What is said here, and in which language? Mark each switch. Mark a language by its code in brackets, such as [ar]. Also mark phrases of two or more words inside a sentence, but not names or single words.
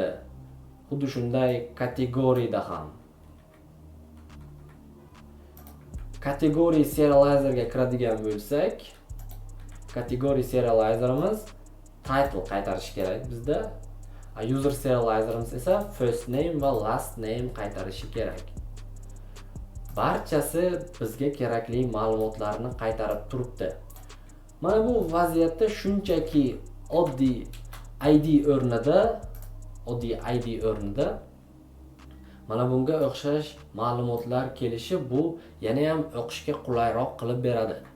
[uz] Xuddi shunday kategoriyada ham. Kategoriya serializerga kiradigan bo'lsak, kategoriya serializerimiz title qaytarish kerak bizda. User serializerimiz esa [en] first name [uz] va [en] last name [uz] qaytarishi kerak. Barchasi bizga kerakli ma'lumotlarni qaytarib turibdi. Mana bu vaziyatda shunchaki oddiy ID o'rnida mana bunga o'xshash ma'lumotlar kelishi bu yana ham o'qishga qulayroq qilib beradi.